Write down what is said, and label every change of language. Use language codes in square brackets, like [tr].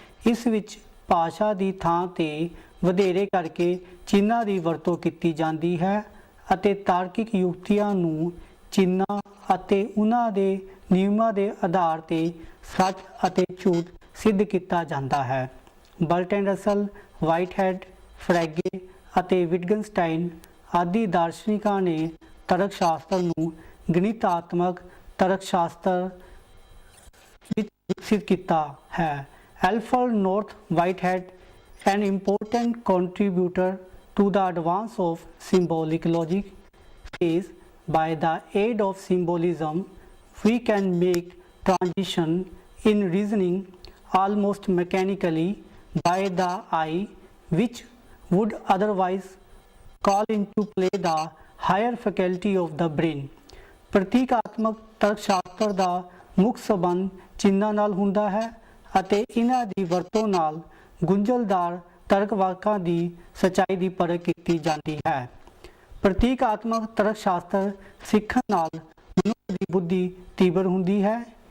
[pa] ਇਸ ਵਿੱਚ ਭਾਸ਼ਾ ਦੀ ਥਾਂ ਤੇ ਵਧੇਰੇ ਕਰਕੇ ਚਿੰਨ੍ਹਾਂ ਦੀ ਵਰਤੋਂ ਕੀਤੀ ਜਾਂਦੀ ਹੈ ਅਤੇ ਤਾਰਕਿਕ ਯੁਕਤੀਆਂ ਨੂੰ ਚਿੰਨ੍ਹਾਂ ਅਤੇ ਉਹਨਾਂ ਦੇ ਨਿਯਮਾਂ ਦੇ ਆਧਾਰ ਤੇ ਸੱਚ ਅਤੇ ਝੂਠ ਸਿੱਧ ਕੀਤਾ ਜਾਂਦਾ ਹੈ। ਬਰਟਨ ਰਸਲ, ਵਾਈਟਹੈਡ, ਫਰੈਗੇ ਅਤੇ ਵਿਟਗਨਸਟਾਈਨ ਆਦਿ ਦਾਰਸ਼ਨਿਕਾਂ ਨੇ ਤਰਕ ਸ਼ਾਸਤਰ ਨੂੰ ਗਣਿਤਾਤਮਕ ਤਰਕ ਸ਼ਾਸਤਰ ਵਿੱਚ ਵਿਕਸਿਤ ਕੀਤਾ ਹੈ। [en] Alfred North Whitehead, an important contributor to the advance of symbolic logic, says, by the aid of symbolism, we can make transition in reasoning almost mechanically by the eye, which would otherwise call into play the higher faculty of the brain. [pa] ਪ੍ਰਤੀਕਾਤਮਕ ਤਰਕ ਸ਼ਾਸਤਰ ਦਾ ਮੁੱਖ ਸੰਬੰਧ ਚਿੰਨ੍ਹਾਂ ਨਾਲ ਹੁੰਦਾ ਹੈ ਅਤੇ ਇਹਨਾਂ ਦੀ ਵਰਤੋਂ ਨਾਲ ਗੁੰਝਲਦਾਰ ਤਰਕ ਵਾਕਾਂ ਦੀ ਸੱਚਾਈ ਦੀ ਪਰਖ ਕੀਤੀ ਜਾਂਦੀ ਹੈ। ਪ੍ਰਤੀਕਾਤਮਕ ਤਰਕ ਸ਼ਾਸਤਰ ਸਿੱਖਣ ਨਾਲ ਮਨੁੱਖ ਦੀ ਬੁੱਧੀ ਤੀਬਰ ਹੁੰਦੀ ਹੈ।